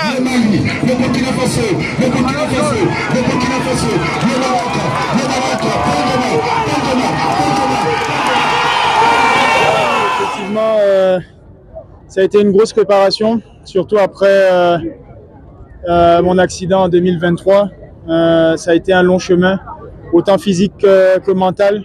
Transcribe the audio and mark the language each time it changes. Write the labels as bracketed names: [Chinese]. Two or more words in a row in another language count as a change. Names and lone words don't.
[French] Mali, le Burkina Faso, le Burkina Faso, le Burkina Faso, le Maroc, Effectivement, ça a été une grosse préparation, surtout après mon accident en 2023. Ça a été un long chemin, autant physique que mental.